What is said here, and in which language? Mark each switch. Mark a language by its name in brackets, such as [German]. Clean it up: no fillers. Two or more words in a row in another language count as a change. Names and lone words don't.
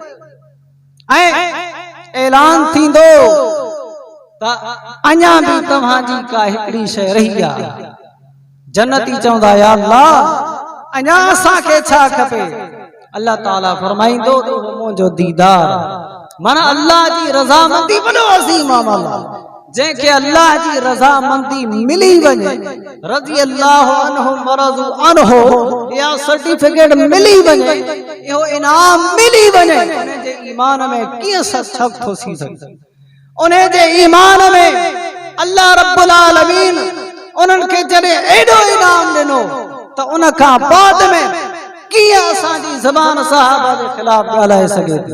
[Sindhi] ऐं ऐलान थींदो त अञा भी तव्हांजी का हिकिड़ी शइ रही आहे। जन्नती चवंदा, या अल्लाह अञा असांखे छा खपे? अल्लाह ताला फरमाईंदो, मुंहिंजो दीदार, माना अल्लाह जी रज़ामंदी वॾो अज़ीम अमल आहे। जंहिंखे अल्लाह जी रज़ामंदी मिली वञे, [Arabic] رضي الله عنهم ورضوا عنه, [Sindhi] या सर्टिफिकेट मिली वञे, इहो इनाम मिली वञे, उन जे ईमान में कीअं शक थो थी सघे? उन जे ईमान में अल्लाह रब्बुल आलमीन उन्हनि खे जॾहिं एॾो इनाम ॾिनो त उन खां बाद में कीअं असांजी ज़बान सहाबा जे ख़िलाफ़ ॻाल्हाए सघे थी?